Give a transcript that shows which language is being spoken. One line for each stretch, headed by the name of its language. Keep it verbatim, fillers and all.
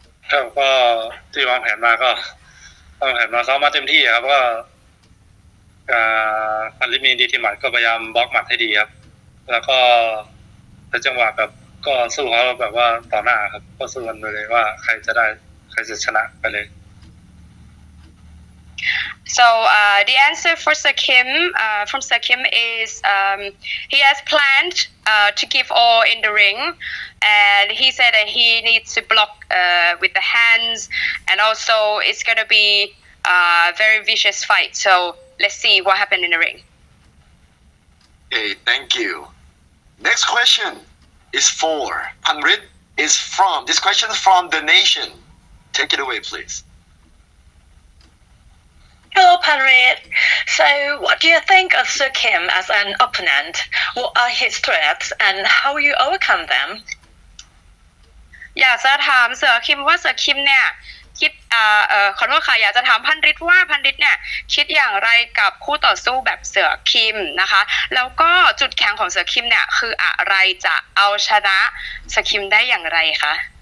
Thai: ครับก็ที่วางแผนมาก็วางแผนมาซ้อมมาเต็มที่ครับก็อ่าพันฤทธิ์มีดีที่หมัดก็พยายามบล็อกหมัดให้ดีครับแล้วก็แต่จังหวะแบบก็สู้เขาแบบว่าต่อหน้าครับก็สู้กันไปเลยว่าใครจะได้ใครจะชนะไปเลย
English: So uh, the answer for Sir Kim uh, from Sir Kim is um, he has planned uh, to give all in the ring, and he said that he needs to block uh, with the hands, and also it's gonna be a very vicious fight. So let's see what happened in the ring. Okay, thank you. Next question is for Panrit. Is from this question is from The Nation. Take it away, please. Hello, Panrit. So, what do you think of Sir Kim as an opponent? What are his threats, and how you overcome them?
Thai: อยากจะถามเสือคิมว่าเสือคิมเนี่ยคิดอ่าเอ่อขอโทษค่ะอยากจะถามพันฤทธิ์ว่าพันฤทธิ์เนี่ยคิดอย่างไรกับคู่ต่อสู้แบบเสือคิมนะคะแล้วก็จุดแข็งของเสือคิมเนี่ยคืออะไรจะเอาชนะเสือคิมได้อย่างไรคะ